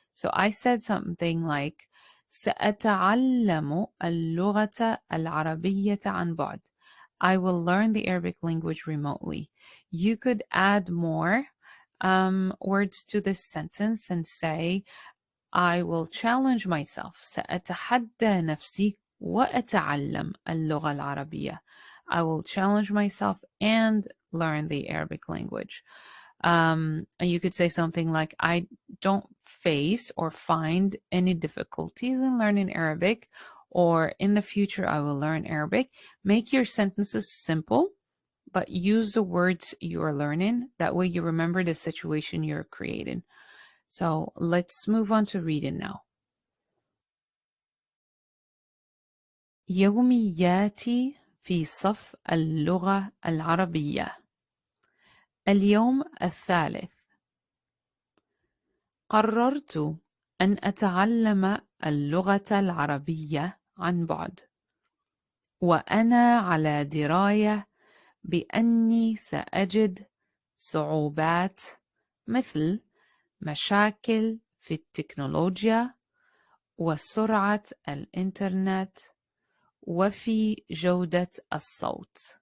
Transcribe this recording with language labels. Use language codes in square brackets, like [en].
[en] So I said something like [ar] سأتعلم اللغة العربية عن بعد. [en] I will learn the Arabic language remotely. You could add more words to this sentence and say, I will challenge myself. [ar] سأتحدى نفسي وأتعلم اللغة العربية. [en] I will challenge myself and learn the Arabic language. And you could say something like, I don't face or find any difficulties in learning Arabic, or in the future I will learn Arabic. Make your sentences simple, but use the words you are learning. That way you remember the situation you're creating. So let's move on to reading now. [ar] يومياتي في صف اللغة العربية. اليوم الثالث. قررت أن أتعلم اللغة العربية عن بعد، وأنا على دراية بأني سأجد صعوبات مثل مشاكل في التكنولوجيا وسرعة الإنترنت وفي جودة الصوت.